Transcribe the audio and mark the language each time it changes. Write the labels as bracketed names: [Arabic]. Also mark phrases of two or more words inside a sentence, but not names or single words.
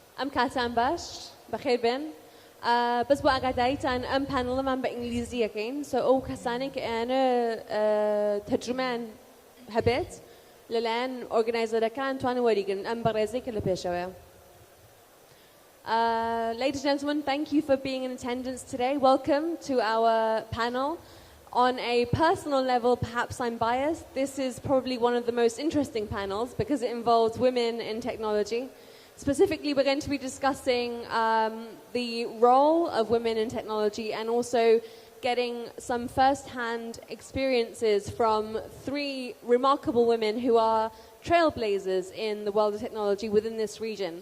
[Central Kurdish] ئەم کاتان باش بەخێر بێن بەس بۆ ئاگاداریتان ئەم پانەڵەمان بە ئینگلیزی یەکەین سو ئەو کەسانێک کە ئەیانە تەرجمەیان هەبێت لەلایەن ئۆرگنایزەرەکان توانن وەریگرن ئەم بەڕێزەی کە لە پێشەوەیە. [English] Ladies and gentlemen, thank you for being in attendance today. Welcome to our panel. On a personal level, perhaps I'm biased. This is probably one of the most interesting panels because it involves women in technology. Specifically, we're going to be discussing the role of women in technology and also getting some first-hand experiences from three remarkable women who are trailblazers in the world of technology within this region.